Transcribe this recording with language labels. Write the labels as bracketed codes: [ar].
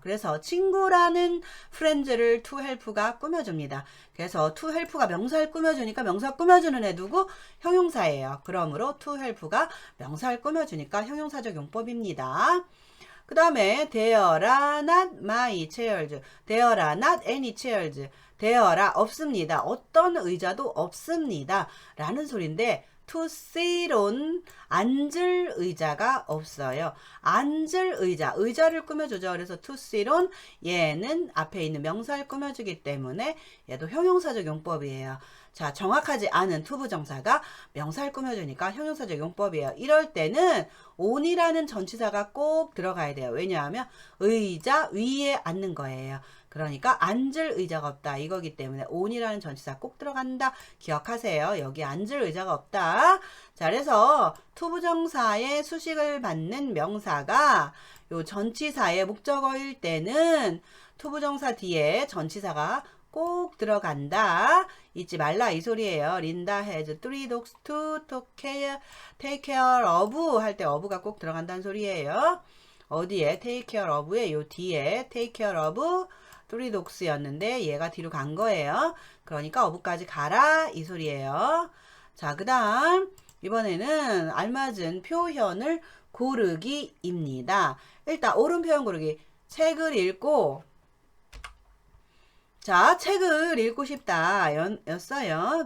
[ko] 그래서 친구라는 friends를 to help가 꾸며줍니다. 그래서 to help가 명사를 꾸며주니까 명사 꾸며주는 애 누구? 형용사예요. 그러므로 to help가 명사를 꾸며주니까 형용사적 용법입니다. [en] 그 다음에 there are not my chairs. there are not any chairs. [ko] there are 없습니다. 어떤 의자도 없습니다. 라는 소리인데 to sit on 앉을 의자가 없어요. 앉을 의자를 꾸며주죠. 그래서 to sit on 얘는 앞에 있는 명사를 꾸며주기 때문에 얘도 형용사적 용법이에요. 자, 정확하지 않은 투부정사가 명사를 꾸며주니까 형용사적 용법이에요. 이럴 때는 on이라는 전치사가 꼭 들어가야 돼요. 왜냐하면 의자 위에 앉는 거예요. 그러니까 앉을 의자가 없다 이거기 때문에 on이라는 전치사 꼭 들어간다. 기억하세요. 여기 앉을 의자가 없다. 자, 그래서 투부정사의 수식을 받는 명사가 요 전치사의 목적어일 때는 투부정사 뒤에 전치사가 꼭 들어간다. 잊지 말라 이 소리예요. [en] 린다 has three dogs to take care of [ko] 할 때 of가 꼭 들어간다는 소리예요. 어디에? take care of에 요 뒤에 [en] take care of three dogs [ko] 였는데 얘가 뒤로 간 거예요. 그러니까 of까지 가라 이 소리예요. 자, 그 다음 이번에는 알맞은 표현을 고르기입니다. 일단 옳은 표현 고르기. 책을 읽고 자, 책을 읽고 싶다 였어요.